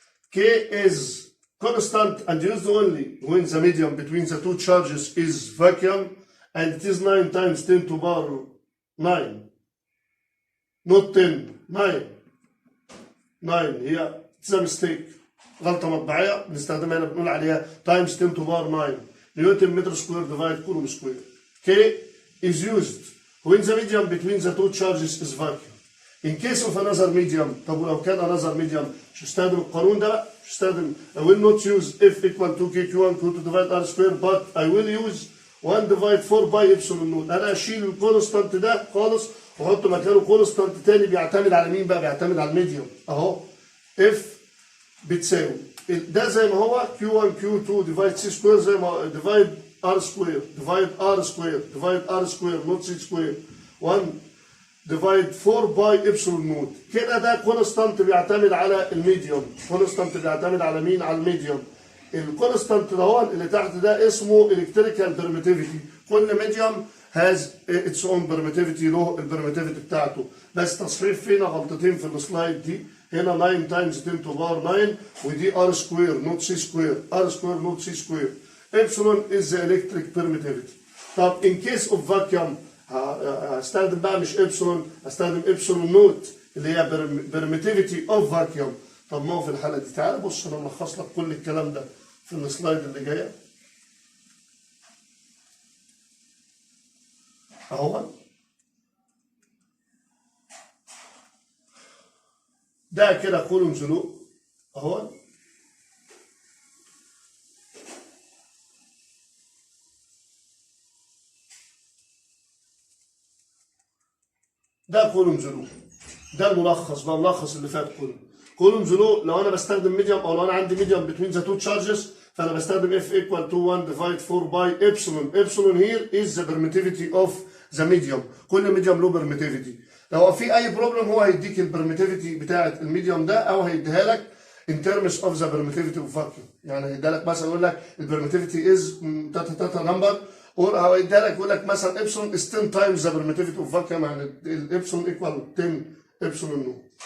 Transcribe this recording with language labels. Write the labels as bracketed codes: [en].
[en] K is constant and used only when the medium between the two charges is vacuum, and it is 9 times 10 to the power 9. Not 10, 9. 9 هي it's a mistake. [ar] غلطة مطبعية بنستخدمها هنا بنقول عليها [en] times 10 to the power 9 [ar] نيوتن متر سكوير divide كولوم سكوير. [en] K is used when the medium between the two charges is vacuum. In case of another medium، [ar] طب ولو كان [en] another medium [ar] مش هستخدم القانون ده بقى، مش هستخدم [en] I will not use F equal to KQ1 Q2 divide R square but I will use 1 divide 4 pi epsilon nought. [ar] أنا أشيل الكونستانت ده خالص وأحط مكانه كونستانت تاني بيعتمد على مين بقى؟ بيعتمد على الميديوم أهو F بتساوي ده زي ما هو [en] Q1 Q2 divide C square [ar] زي ما [en] divide R square divide R square divide R square not C square 1 divide 4 [ar] باي epsilon نوت. كده ده كونستانت بيعتمد على الميديوم. كونستانت بيعتمد على مين؟ على الميديوم. الكونستانت ده اللي تحت ده اسمه electrical permittivity. كل ميديوم [en] has its own permittivity [ar] له البرميتيفيتي بتاعته. بس تصحيح فينا غلطتين في السلايد دي. [en] هنا 9 times 10 to the power 9 ودي R square not C square. R square not C square. Epsilon is the electric permittivity. [ar] طب [en] in case of vacuum [ar] هستخدم بقى مش ابسلون، هستخدم ابسلون نوت اللي هي [en] permittivity of vacuum. [ar] طب ما هو في الحاله دي تعالى بص انا ملخص لك كل الكلام ده في السلايد اللي جايه اهو. ده كده كولوم زلوق اهو. ده كولوم زلو. ده الملخص بقى، ملخص اللي فات كله. كولوم زلو لو انا بستخدم ميديوم او لو انا عندي ميديوم بتوين ذا تو تشارجز فانا بستخدم [en] F equal to 1 divide 4 [ar] باي epsilon. [en] Epsilon here is the permittivity of the medium. [ar] كل ميديوم له permittivity. لو في اي بروبلم هو هيديك البرميتيفيتي بتاعت الميديوم ده او هيديها لك [en] in terms of the permittivity of vacuum. [ar] يعني هيديها لك مثلا يقول لك البرميتيفيتي از تاتا نمبر او هيديها لك يقول لك مثلا ابسلون [en] is 10 times the permittivity of vacuum [ar] يعني الابسلون equal 10 ابسلون نو.